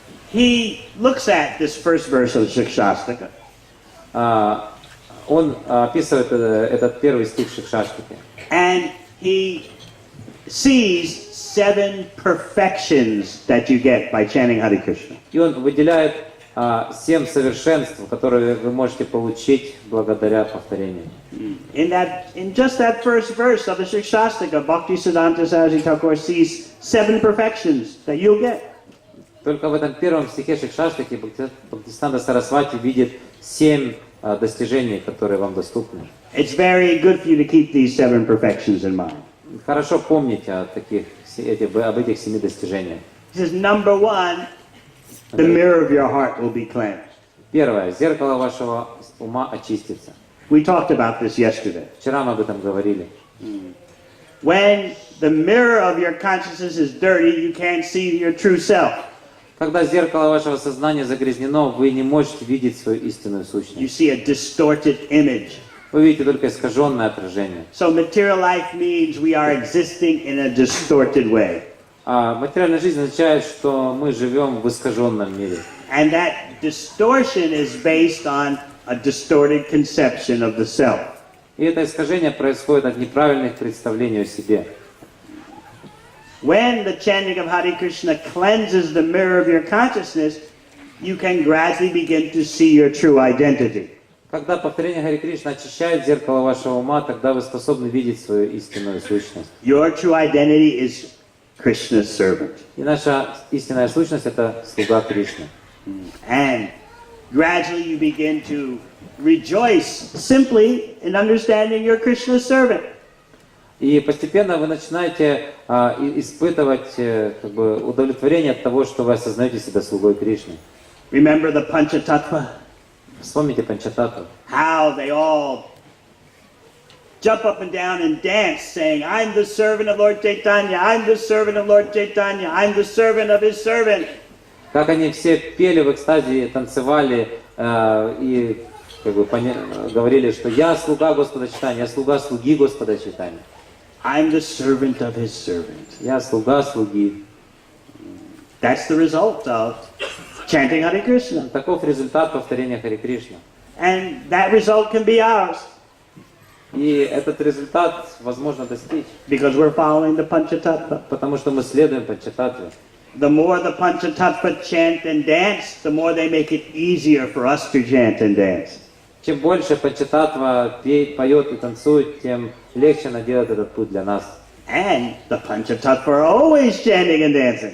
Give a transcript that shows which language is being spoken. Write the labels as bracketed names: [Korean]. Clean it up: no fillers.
[English] He looks at this first verse of the Shikshastaka [Russian] Он описывает этот первый стих Шикшаштаки. [English] and he sees 7 perfections that you get by chanting Hare Krishna. [Russian] И он выделяет 7 совершенств, которые вы можете получить благодаря повторению. [English] In just that first verse of the Shikshastaka, Bhaktisiddhanta Saraswati Thakur sees 7 perfections that you'll get. [Russian] Только в этом первом стихе Шикшаштаки Бхактивиданта Сарасвати видит 7 достижений, которые вам доступны. [English] It's very good for you to keep these 7 perfections in mind. [Russian] Хорошо помните об этих 7 достижениях. [English] He says, number 1, the mirror of your heart will be cleansed. [Russian] Первое. Зеркало вашего ума очистится. [English] We talked about this yesterday. [Russian] Вчера мы об этом говорили. [English] When the mirror of your consciousness is dirty, you can't see your true self. [Russian] Когда зеркало вашего сознания загрязнено, вы не можете видеть свою истинную [English] You [Russian] сущность. [English] see a distorted image. [Russian] Вы видите только искаженное отражение. [English] So material life means we are existing in a distorted way. [Russian] А материальная жизнь означает, что мы живем в искаженном мире. [English] And that distortion is based on a distorted conception of the self. [Russian] И это искажение происходит от неправильных представлений о себе. [English] When the chanting of Hare Krishna cleanses the mirror of your consciousness, you can gradually begin to see your true identity. [Russian] Когда повторение Харе Кришна очищает зеркало вашего ума, тогда вы способны видеть свою истинную сущность. [English] Your true identity is Krishna's servant. [Russian] И наша истинная сущность – это слуга Кришны. [English] And gradually you begin to rejoice simply in understanding you're Krishna's servant. [Russian] И постепенно вы начинаете испытывать удовлетворение от того, что вы осознаете себя слугой Кришны. [English] Remember the Panchatattva? [Russian] Вспомните Панчататтву. [English] How they all jump up and down and dance, saying, I'm the servant of Lord Chaitanya, I'm the servant of Lord Chaitanya, I'm the servant of his servant. [Russian] Как они все пели в экстазе, танцевали и говорили, что я слуга Господа Чайтаньи, я слуга слуги Господа Чайтаньи. [English] I'm the servant of his servant. [Russian] Я слуга слуги. [English] That's the result of chanting Hare Krishna. [Russian] Таков результат повторения Харе Кришна. [English] And that result can be ours [Russian] И этот результат возможно достичь, [English] because we're following the Panchatattva. [Russian] потому что мы следуем Панчататтве. [English] The more the Panchatattva chant and dance, the more they make it easier for us to chant and dance. [Russian] Чем больше Панчататтва поет и танцует, тем легче она делает этот путь для нас. [English] And the Panchatattva are always chanting and dancing.